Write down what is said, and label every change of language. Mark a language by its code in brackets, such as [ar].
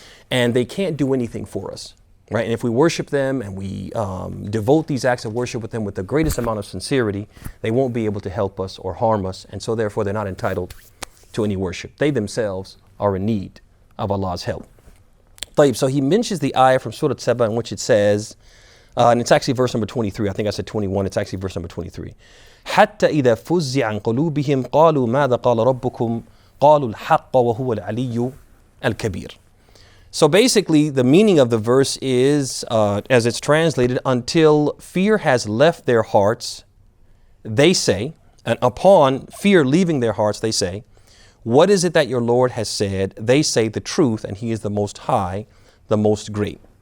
[en] And they can't do anything for us, right? And if we worship them and we devote these acts of worship with them with the greatest amount of sincerity, they won't be able to help us or harm us. And so therefore they're not entitled to any worship. They themselves are in need of Allah's help. So he mentions the ayah from Surah Saba in which it says, and it's actually verse number 23. I think I said 21. It's actually verse number 23. [ar] حتى إذا فزع عن قلوبهم قالوا ماذا قال ربكم قالوا الحق وهو العلي الكبير. [en] So basically, the meaning of the verse is, as it's translated, until fear has left their hearts, they say, and upon fear leaving their hearts, they say, what is it that your Lord has said? They say the truth, and he is the most high, the most great.